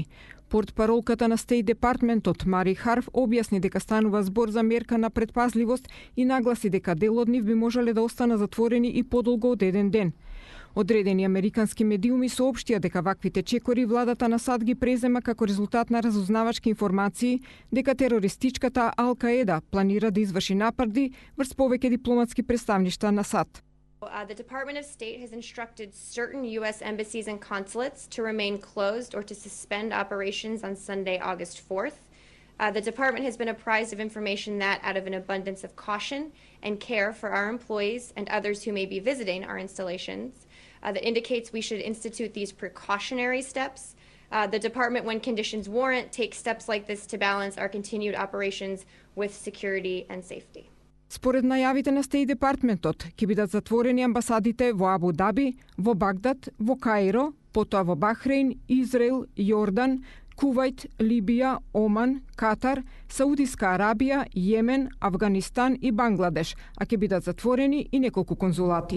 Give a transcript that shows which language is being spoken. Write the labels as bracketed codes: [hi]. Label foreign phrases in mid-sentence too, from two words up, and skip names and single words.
[mk] Портпаролката на Стејт Департментот Мари Харф објасни дека станува збор за мерка на предпазливост и нагласи дека дел од нив би можеле да останат затворени и подолго од еден ден. Одредени американски медиуми соопштија дека ваквите чекори владата на САД ги презема како резултат на разузнавачки информации дека терористичката Ал-Каеда планира да изврши напади врз повеќе дипломатски представништва на САД. [en] The Department of State has instructed certain U.S. embassies and consulates to remain closed or to suspend operations on Sunday, August 4th. The department has been apprised of information that, out of an abundance of caution and care for our employees and others who may be visiting our installations, that indicates we should institute these precautionary steps. The department, when conditions warrant, takes steps like this to balance our continued operations with security and safety. [mk] Според најавите на Стејт Департментот, ќе бидат затворени амбасадите во Абу Даби, во Багдад, во Каиро, потоа во Бахрейн, Израел, Јордан, Кувајт, Либија, Оман, Катар, Саудиска Арабија, Јемен, Авганистан и Бангладеш, а ќе бидат затворени и неколку конзулати.